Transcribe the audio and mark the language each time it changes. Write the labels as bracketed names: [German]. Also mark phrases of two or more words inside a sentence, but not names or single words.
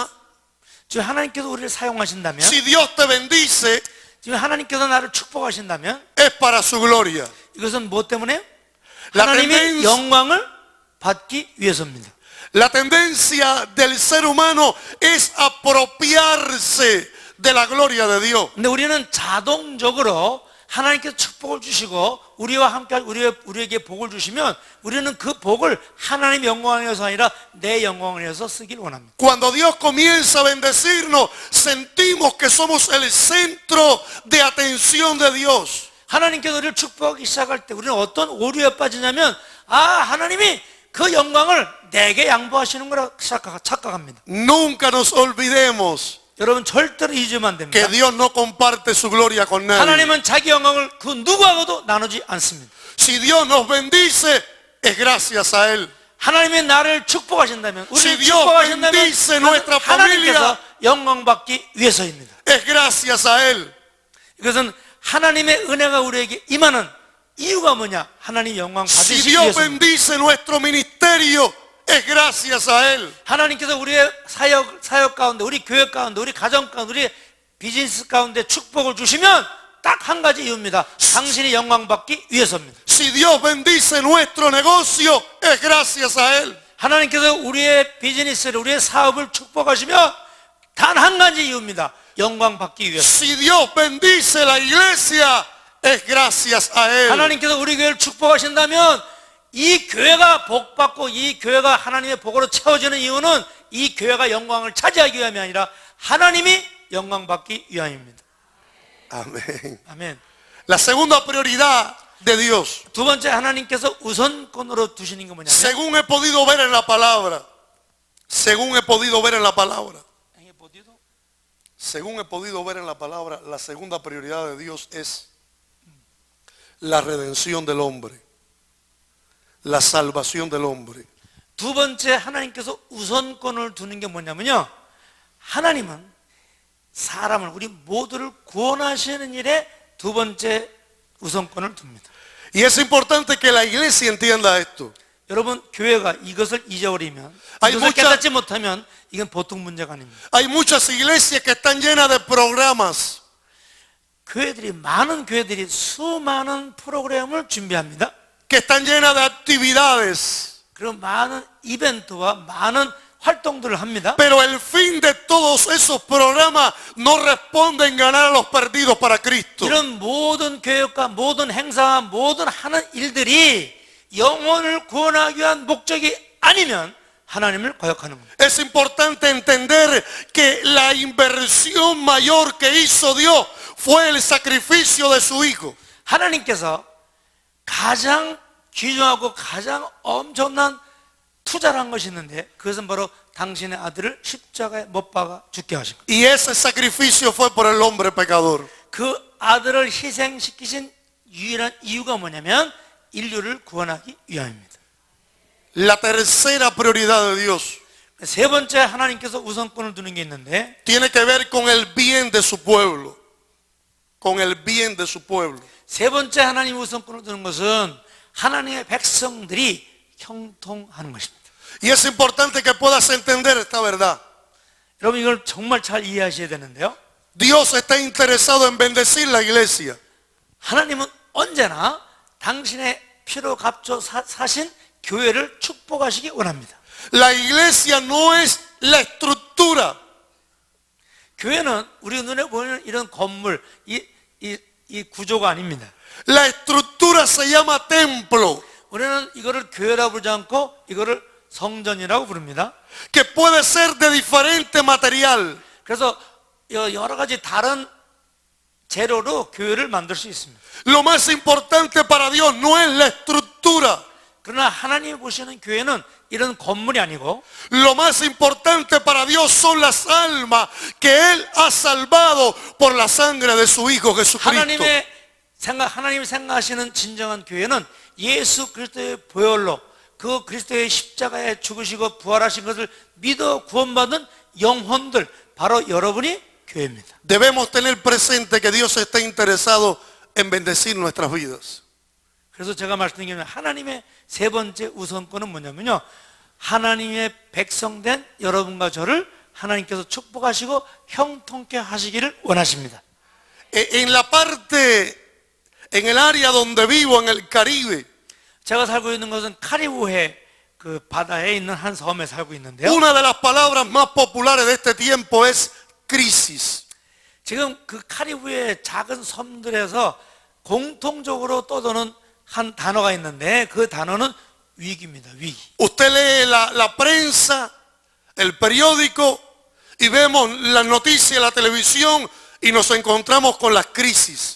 [Korean] 지금 하나님께서 우리를 사용하신다면, [Spanish] si Dios te bendice, [Korean] 지금 하나님께서 나를 축복하신다면 [Spanish] es para su gloria. [Korean] 이것은 무엇 때문에? [Spanish] La [Korean] 하나님의 [Spanish] tendencia- [Korean] 영광을 받기 위해서입니다. [Spanish] La tendencia del ser humano es apropiarse de la gloria de Dios. [Korean] 근데 우리는 자동적으로 하나님께서 축복을 주시고 우리와 함께 우리에게 복을 주시면 우리는 그 복을 하나님 영광을 위해서 아니라 내 영광을 위해서 쓰길 원합니다. [Spanish] Cuando Dios comienza a bendecirnos, sentimos que somos el centro de atención de Dios. [Korean] 하나님께서 우리를 축복하기 시작할 때 우리는 어떤 오류에 빠지냐면 하나님이 그 영광을 내게 양보하시는 거라 착각합니다. [Spanish] Nunca nos olvidemos [Korean] 여러분 절대로 잊으면 안 [Spanish] que [Korean] 됩니다. [Spanish] Dios no comparte su gloria con nadie. [Korean] 하나님은 자기 영광을 그 누구하고도 나누지 않습니다. [Spanish] Si Dios nos bendice, es gracias a Él. [Korean] 하나님이 나를 축복하신다면 [Spanish] Si [Korean] 우리를 [Spanish] Dios [Korean] 축복하신다면 [Spanish] bendice nuestra [Korean] 하나님께서 [Spanish] familia, [Korean] 영광 받기 위해서입니다. [Spanish] es gracias a Él. [Korean] 이것은 하나님의 은혜가 우리에게 임하는 이유가 뭐냐? 하나님 영광 [Spanish] Si [Korean] 받으시기 [Spanish] Dios [Korean] 위해서입니다. [Spanish] bendice nuestro ministerio, es gracias a Él. [Korean] 하나님께서 우리의 사역 가운데, 우리 교회 가운데, 우리 가정 가운데, 우리 비즈니스 가운데 축복을 주시면 딱 한 가지 이유입니다. 당신이 영광 받기 위해서입니다. [Spanish] Si Dios bendice nuestro negocio, es gracias a Él. [Korean] 하나님께서 우리의 비즈니스를, 우리의 사업을 축복하시면 단 한 가지 이유입니다. 영광 받기 위해서. [Spanish] Si Dios bendice la iglesia, es gracias a Él. [Korean] 하나님께서 우리 교회를 축복하신다면 이 교회가 복받고 이 교회가 하나님의 복으로 채워지는 이유는 이 교회가 영광을 차지하기 위함이 아니라 하나님이 영광 받기 위함입니다. [Spanish] Amén. [Korean] 아멘. [Spanish] La segunda prioridad de Dios, [Korean] 두 번째 하나님께서 우선권으로 두시는 게 뭐냐면 [Spanish] según he podido ver en la palabra, según he podido ver en la palabra, según he podido ver en la palabra, la segunda prioridad de Dios es la redención del hombre. la salvación del hombre. [Korean] 두 번째 하나님께서 우선권을 두는 게 뭐냐면요, 하나님은 사람을, 우리 모두를 구원하시는 일에 두 번째 우선권을 둡니다. [Spanish] Y es importante que la iglesia entienda esto. [Korean] 여러분, 교회가 이것을 잊어버리면, 아니, 이것을 무자- 깨닫지 못하면 이건 보통 문제가 아닙니다. [Spanish] Hay muchas iglesias que están llenas de programas, [Korean] 많은 교회들이 수많은 프로그램을 준비합니다. [Spanish] que están llenas de actividades. [Korean] 그런 많은 이벤트와 많은 활동들을 합니다. [Spanish] Pero el fin de todos esos programas no responde en ganar a los perdidos para Cristo. [Korean] 이런 모든 교육과 모든 행사와 모든 하는 일들이 영혼을 구원하기 위한 목적이 아니면 하나님을 거역하는 겁니다. [Spanish] Es importante entender que la inversión mayor que hizo Dios fue el sacrificio de su Hijo. [Korean] 하나님께서 가장 귀중하고 가장 엄청난 투자를 한 것이 있는데, 그것은 바로 당신의 아들을 십자가에 못 박아 죽게 하신 것. [Spanish] Y ese sacrificio fue por el hombre pecador. [Korean] 그 아들을 희생시키신 유일한 이유가 뭐냐면 인류를 구원하기 위함입니다. [Spanish] La tercera prioridad de Dios [Korean] 세 번째 하나님께서 우선권을 두는 게 있는데, [Spanish] tiene que ver con el bien de su pueblo. Con el bien de su pueblo. [Korean] 세 번째 하나님 우선권을 두는 것은 하나님의 백성들이 형통하는 것입니다. [Spanish] Y es importante que puedas entender esta verdad. [Korean] 여러분, 이걸 정말 잘 이해하셔야 되는데요, [Spanish] Dios está interesado en bendecir la iglesia. [Korean] 하나님은 언제나 당신의 피로 값져 사신 교회를 축복하시기 원합니다. [Spanish] La iglesia no es la estructura. [Korean] 교회는 우리 눈에 보이는 이런 건물, 이 구조가 아닙니다. [Spanish] La estructura se llama templo, [Korean] 우리는 이거를 교회라고 부르지 않고 이거를 성전이라고 부릅니다. [Spanish] que puede ser de diferente material. [Korean] 그래서 여러 가지 다른 재료로 교회를 만들 수 있습니다. [Spanish] Lo más importante para Dios no es la estructura. [Korean] 그러나 하나님이 보시는 교회는 이런 건물이 아니고, [Spanish] Lo más importante para Dios son las almas que Él ha salvado por la sangre de su Hijo Jesucristo. [Korean] 하나님이 생각하시는 진정한 교회는 예수 그리스도의 보혈로 그 그리스도의 십자가에 죽으시고 부활하신 것을 믿어 구원받은 영혼들, 바로 여러분이 교회입니다. [Spanish] Debemos tener presente que Dios está interesado en bendecir nuestras vidas. [Korean] 그래서 제가 말씀드리면 하나님의 세 번째 우선권은 뭐냐면요, 하나님의 백성된 여러분과 저를 하나님께서 축복하시고 형통케 하시기를 원하십니다. [Spanish] En la parte, en el área donde vivo, en el Caribe, [Korean] 제가 살고 있는 것은 카리브해 그 바다에 있는 한 섬에 살고 있는데요, [Spanish] una de las palabras más populares de este tiempo es crisis. [Korean] 지금 그 카리브해 작은 섬들에서 공통적으로 떠도는 한 단어가 있는데, 그 단어는 위기입니다. 위기. [Spanish] Usted lee la prensa, el periódico, y vemos las noticias, la televisión, y nos encontramos con las crisis.